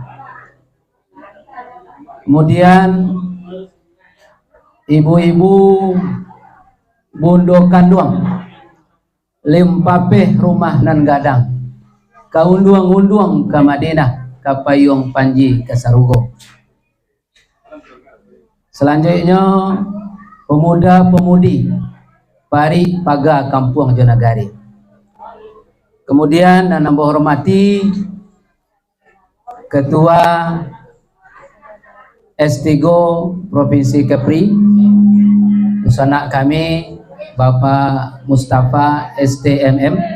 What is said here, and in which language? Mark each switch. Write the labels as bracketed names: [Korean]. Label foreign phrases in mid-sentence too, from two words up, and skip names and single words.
[Indonesian] Kemudian ibu-ibu [Minangkabau] bondo kanduang limpapeh rumah nan gadang kaunduang-unduang ke Madinah kapayung panji ke Sarugo. [Indonesian] Selanjutnya pemuda-pemudi [Minangkabau] pari paga [Indonesian] kampung Jonagari. Kemudian dan nambah hormati Ketua S3 Provinsi Kepri, usanak kami Bapak Mustafa STMM.